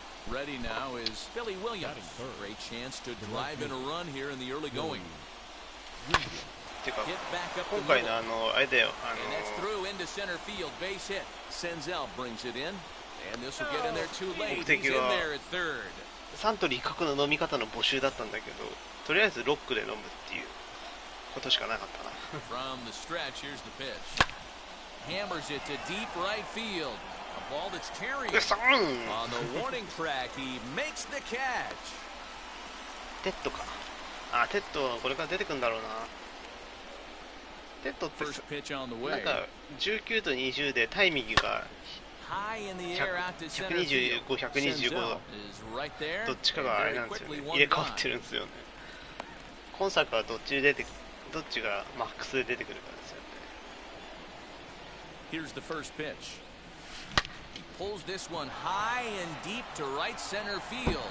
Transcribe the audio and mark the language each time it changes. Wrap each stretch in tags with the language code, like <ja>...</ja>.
<en>Ready now is Billy Williams. Great chance to drive in a run here in the early going.</en> <ja>てか今回のあれだよ、</ja> <en>And that's through into center field, base hit. Senzel brings it in, and this will get in there too late. He's in there at third.</en> <ja>サントリー角の飲み方の募集だったんだけど、とりあえずロックで飲むっていうことしかなかったな。</ja> <en>From the stretch, here's the pitch. Hammers it to deep right field. A ball that's carrying. On the warning track, he makes the catch.</en> <ja>テッドか。あ、テッドこれから出てくるんだろうな。テッドってなんか19と20でタイミングが125、125どっちかがあれなんですよね。入れ替わってるんですよね。今作はどっちがマックスで出てくるかですよね。</ja> <en>Here's the first pitch. He pulls this one high and deep to right center field.</en>